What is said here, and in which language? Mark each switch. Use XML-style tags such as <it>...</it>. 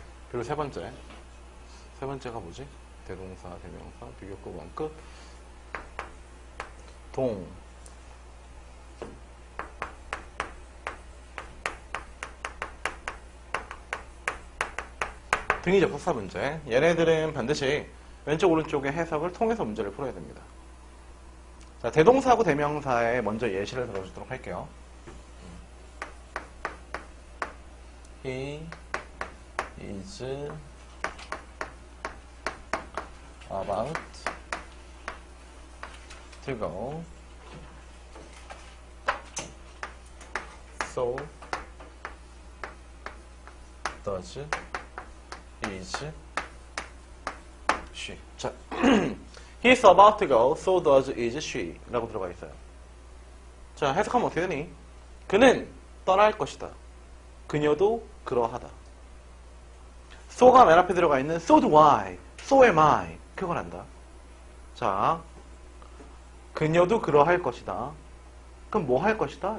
<ko>그리고 세 번째가 뭐지? 대동사, 대명사, 비교급, 원급, 등위 접속사 문제. 얘네들은 반드시 왼쪽 오른쪽의 해석을 통해서 문제를 풀어야 됩니다. 자, 대동사하고 대명사에 먼저 예시를 들어주도록 할게요.</ko> <en>He is about to go, so does is she. 자, he's about to go, so does is she</en> <ko>라고 들어가 있어요. 자, 해석하면 어떻게 되니? 그는 떠날 것이다. 그녀도 그러하다. so가 맨 앞에 들어가 있는 so do I, so am I 그걸 한다. 자, 그녀도 그러할 것이다. 그럼 뭐 할 것이다?</ko>